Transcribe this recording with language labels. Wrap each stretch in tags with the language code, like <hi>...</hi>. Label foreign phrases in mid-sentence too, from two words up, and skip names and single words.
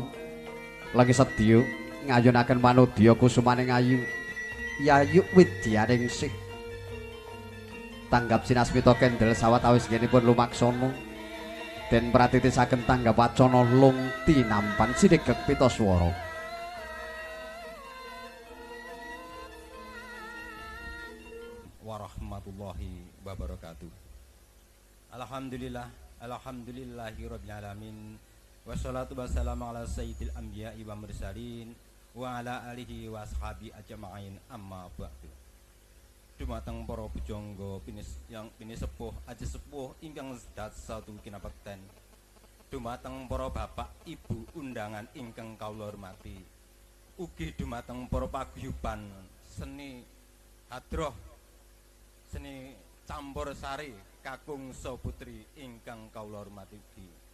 <jv>Lagi sedya ngayunaken manudya kusumaning ayu. Yayu widyaning sih. Tanggap sinasmita kendel sawetawis ngenipun lumaksana den pratitisaken tanggap wacana lung tinampan sinegek pitaswara.</jv> <ar>ورحمة الله وبركاته. الحمد لله رب العالمين. والصلاة والسلام على سيد الأنبياء والمرسلين وعلى آله وأصحابه أجمعين أما بعد.</ar> <jv>Dumateng para pujangga pinisepuh aji sepuh ingkang sedat satu kinabekten. Dumateng para bapak ibu undangan ingkang kawula hormati. Ugi dumateng para paguyuban seni hadroh seni campur sari kakung saputri ingkang kawula hormati ugi.</jv>